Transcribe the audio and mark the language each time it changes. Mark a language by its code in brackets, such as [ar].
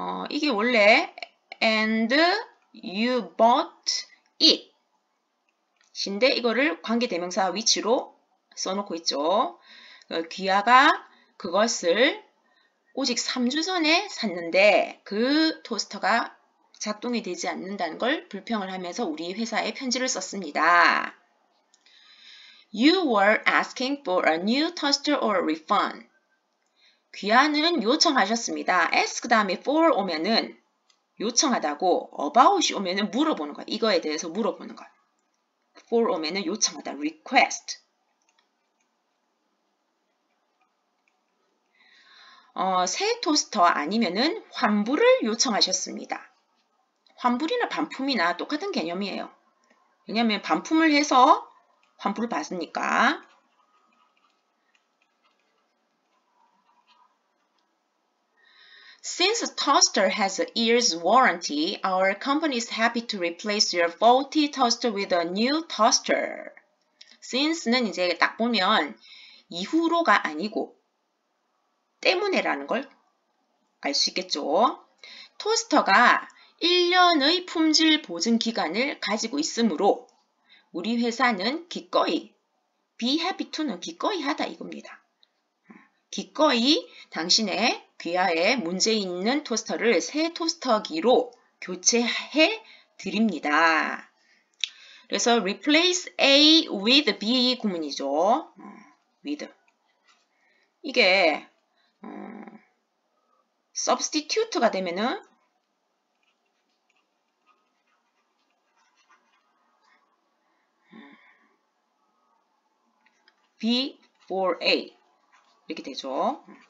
[ko] 이게 원래 [en] and you bought it [ko] 인데 이거를 관계대명사 which로 써놓고 있죠. 귀하가 그것을 오직 3주 전에 샀는데 그 토스터가 작동이 되지 않는다는 걸 불평을 하면서 우리 회사에 편지를 썼습니다. [en] You were asking for a new toaster or a refund. [ko] 귀하는 요청하셨습니다. ask 다음에 for 오면은 요청하다고, about이 오면은 물어보는 것. 이거에 대해서 물어보는 것. for 오면은 요청하다, request. 새 토스터 아니면은 환불을 요청하셨습니다. 환불이나 반품이나 똑같은 개념이에요. 왜냐하면 반품을 해서 환불을 받으니까. [en] Since a toaster has a year's warranty, our company is happy to replace your faulty toaster with a new toaster. [ko] Since는 이제 딱 보면 이후로가 아니고 때문에라는 걸 알 수 있겠죠. 토스터가 1년의 품질 보증 기간을 가지고 있으므로 우리 회사는 기꺼이, be happy to는 기꺼이 하다 이겁니다. 기꺼이 당신의 귀하에 문제 있는 토스터를 새 토스터기로 교체해 드립니다. 그래서 [en] replace A with B [ko] 구문이죠. with. 이게 substitute가 되면은 B for A 이렇게 되죠.